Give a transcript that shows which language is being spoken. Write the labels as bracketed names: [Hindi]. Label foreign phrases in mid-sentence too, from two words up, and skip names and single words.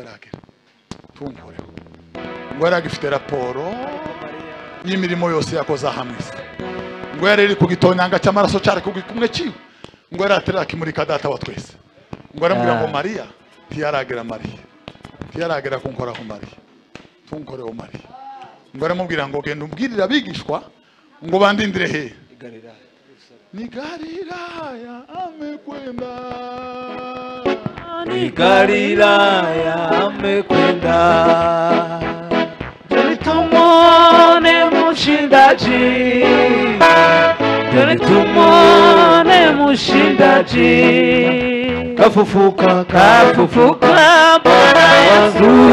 [Rundi] yaragera ntunkoreho ngo yaragifite raporo y'imirimo yose yakoze hamwe ngo yareri ku gitonyanga cy'amaraso cyari kumwe kiwe ngo yaraterera kimurika data wa twese ngo aramubwira ngo Maria ntiyaragera ntiyaragera kunkoraho Maria tunkoreho Maria ngo aramubwira ngo genda umbwirira abigishwa ngo bandindire he ni Galilaya amekwenda [Swahili] ni Galilaya amekwenda tumone mushindaji mushindaji kafufuka Bwana Yesu